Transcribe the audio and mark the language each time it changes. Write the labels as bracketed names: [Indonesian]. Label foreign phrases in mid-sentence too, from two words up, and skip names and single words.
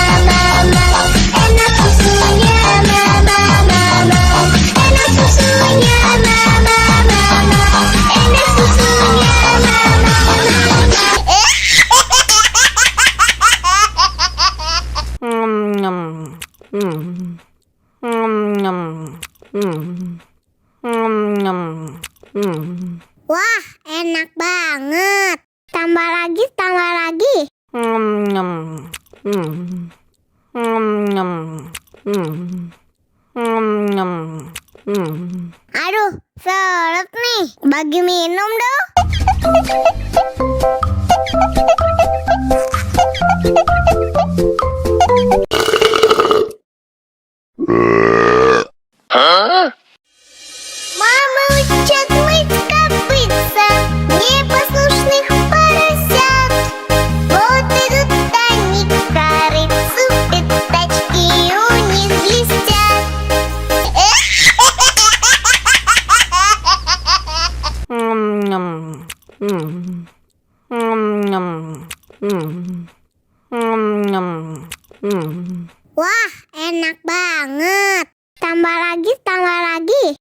[Indonesian] enak susunya mama, enak susunya mama, enak susunya Wah, enak banget. Tambah lagi, tambah lagi. Aduh, seret nih. Bagi minum dong. [Russian] Мама учат мыть копытца непослушных поросят. Вот идут они к корыцу, пятачки у них блестят. [Indonesian] Wah, enak banget. Tambah lagi, tambah lagi.